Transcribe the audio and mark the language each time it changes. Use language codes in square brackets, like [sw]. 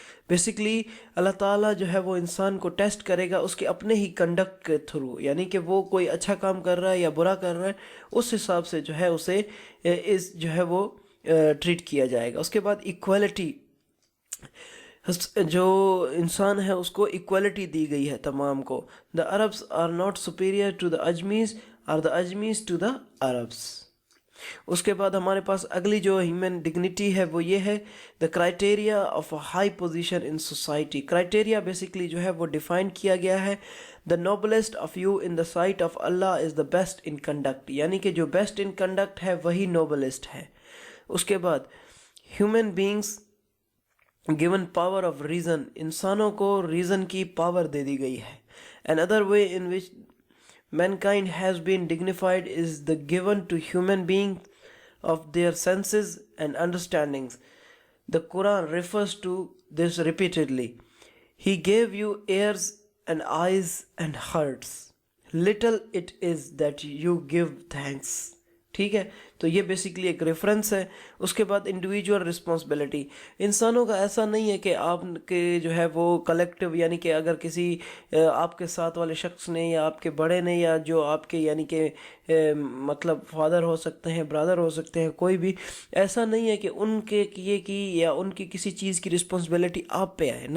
[ur] Basically اللہ تعالیٰ جو ہے وہ انسان کو ٹیسٹ کرے گا اس کے اپنے ہی کنڈکٹ کے تھرو، یعنی کہ وہ کوئی اچھا کام کر رہا ہے یا برا کر رہا ہے، اس حساب سے جو ہے اسے جو ہے وہ ٹریٹ کیا جائے گا. اس کے بعد ایکوالٹی، جو انسان ہے اس کو ایکوالٹی دی گئی ہے تمام کو. [en] The Arabs are not superior to the اجمیز or the اجمیز to the Arabs. [ur] اس کے بعد ہمارے پاس اگلی جو ہیومن ڈگنیٹی ہے وہ یہ ہے [en] The criteria of a high position in society. [ur] Criteria basically جو ہے وہ ڈیفائن کیا گیا ہے. [en] the noblest of you in the sight of Allah is the best in conduct, [ur] یعنی کہ جو بیسٹ ان کنڈکٹ ہے وہی نوبلسٹ ہے. اس کے بعد [en] human beings given power of reason, [ur] انسانوں کو ریزن کی پاور دے دی گئی ہے. [en] Another way in which mankind has been dignified is the given to human beings of their senses and understandings. The Quran refers to this repeatedly. He gave you ears and eyes and hearts. Little it is that you give thanks. [ur] ٹھیک ہے، تو یہ basically ایک reference ہے. اس کے بعد individual responsibility, انسانوں کا ایسا نہیں ہے کہ آپ کے جو ہے وہ کلیکٹیو، یعنی کہ اگر کسی آپ کے ساتھ والے شخص نے یا آپ کے بڑے نے یا جو آپ کے یعنی کہ مطلب فادر ہو سکتے ہیں، برادر ہو سکتے ہیں، کوئی بھی ایسا نہیں ہے کہ ان کے کیے کی یا ان کی کسی چیز کی رسپانسبلٹی آپ پہ آئے.